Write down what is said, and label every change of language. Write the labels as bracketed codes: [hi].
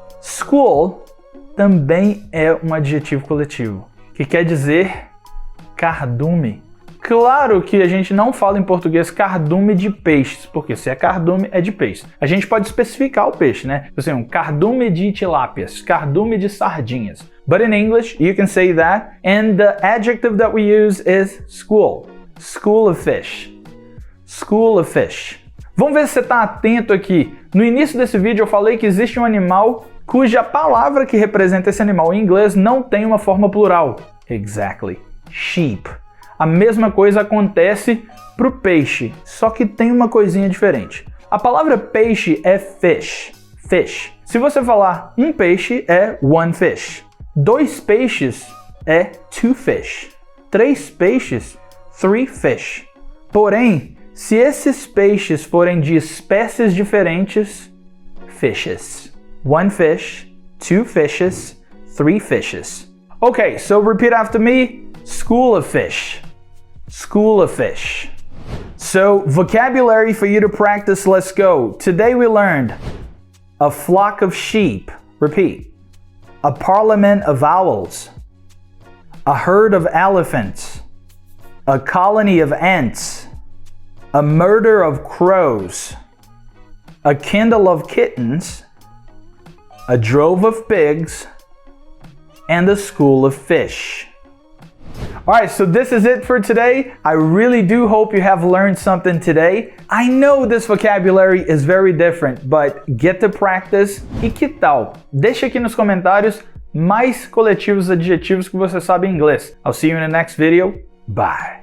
[pt] School também é um adjetivo coletivo, que quer dizer cardume. Claro que a gente não fala em português cardume de peixes, porque se é cardume, é de peixe. A gente pode especificar o peixe, né? Assim, um cardume de tilápias, cardume de sardinhas. [en] But in English, you can say that, and the adjective that we use is school. School of fish. School of fish. [pt] Vamos ver se você está atento aqui. No início desse vídeo eu falei que existe um animal cuja palavra que representa esse animal em inglês não tem uma forma plural. [en] Exactly. [pt] Sheep. A mesma coisa acontece para o peixe, só que tem uma coisinha diferente. A palavra peixe é fish. Fish. Se você falar um peixe, é [en] one fish. [pt] 2 peixes é [en] two fish. [pt] 3 peixes, [en] three fish. [pt] Porém, se esses peixes forem de espécies diferentes, fishes. [en] One fish, two fishes, three fishes. Okay, so repeat after me. School of fish. School of fish. So, vocabulary for you to practice, let's go. Today we learned a flock of sheep. Repeat. A parliament of owls. A herd of elephants. A colony of ants. A murder of crows. A kindle of kittens. A drove of pigs. And a school of fish. Alright, so this is it for today. I really do hope you have learned something today. I know this vocabulary is very different, but get to practice. [pt] E que tal? Deixa aqui nos comentários mais coletivos adjetivos que você sabe em inglês. [en] I'll see you in the next video. Bye!